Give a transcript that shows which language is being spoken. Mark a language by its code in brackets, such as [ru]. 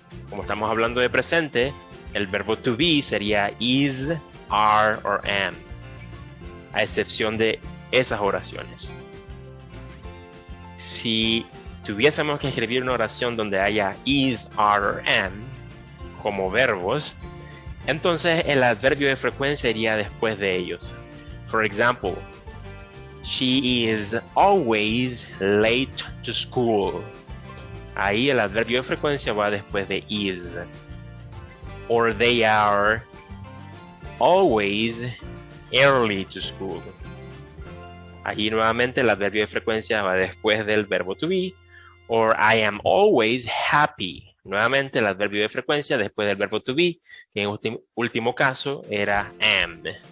[es] Como estamos hablando de presente, el verbo to be sería is, are or am, a excepción de esas oraciones. Si tuviésemos que escribir una oración donde haya is, are or am como verbos, entonces el adverbio de frecuencia iría después de ellos. [en] For example, she is always late to school. [es] Ahí el adverbio de frecuencia va después de is. [en] Or they are always early to school. [es] Allí nuevamente el adverbio de frecuencia va después del verbo to be. [en] Or I am always happy. [es] Nuevamente el adverbio de frecuencia después del verbo to be, que en último caso era am.